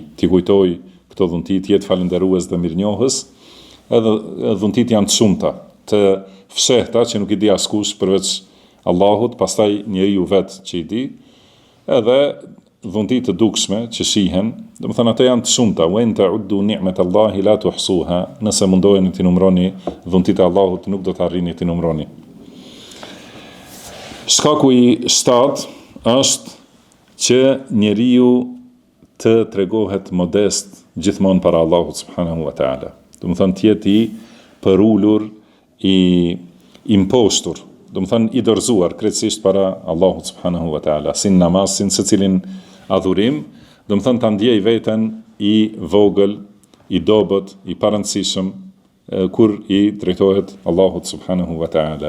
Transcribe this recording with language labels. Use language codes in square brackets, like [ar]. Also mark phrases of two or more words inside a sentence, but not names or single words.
[sq] Ti kujtoj këto dhuntit, jetë falënderues dhe mirënjohës, edhe dhuntit janë të shumta, të fshehta që nuk i di askush përveç Allahut, pastaj njeriu vetë që i di, edhe dhuntit të dukshme që shihen, do të thënë ato janë të shumta, [ar] وإن تعدوا نعمة الله لا تحصوها, [sq] nëse mundoheni të numroni dhuntit e Allahut, nuk do të arrini të numroni. Shkaku i 7 është që njeriu të tregohet modest gjithmonë para Allahut [ar] سبحانه وتعالى. [sq] Do të thënë të jetë i përulur, i impostur, do të thënë i dorëzuar krejtësisht para Allahut [ar] سبحانه وتعالى, [sq] si në namaz, si në secilin adhurim, do të thënë ta ndjej veten i vogël, i dobët, i parëndësishëm kur i drejtohet Allahut [ar] سبحانه وتعالى.